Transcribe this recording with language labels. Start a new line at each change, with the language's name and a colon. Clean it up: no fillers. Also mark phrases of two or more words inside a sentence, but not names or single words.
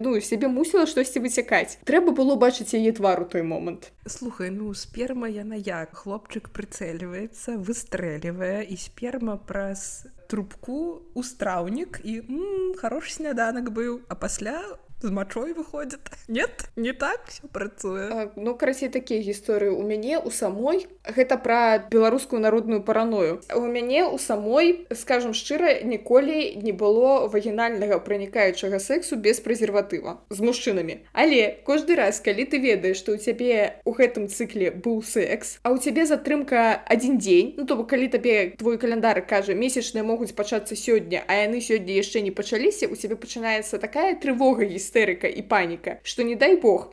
Belarusian: Ну, сябе мусіла штосьці выцякаць. Трэба было бачыць яе твар у той момант. Слухай, сперма яна як? Хлопчык прыцэльваецца, выстрэлівае, і сперма праз трубку ў страўнік, і хорошы сняданак быў, а пасля з мачой выходзіць.
Russian: Нет, не так все працуе.
Belarusian: Карацей, такія гісторыі. У мяне у самой, гэта пра беларускую народную параною. У мяне у самой, скажам шчыра, ніколі не было вагінальнага пранікаючага сексу без прэзерватыва з мужчынамі. Але кожны раз, калі ты ведаеш, што ў цябе у гэтым цыкле быў секс, а ў цябе затрымка 1 дзень, то бок калі табе твой календар кажа, месячныя могуць пачацца сёння, а яны сёння яшчэ не пачаліся, у цябе пачынаецца такая трывога, істэрыка і паніка, што не дай Бог.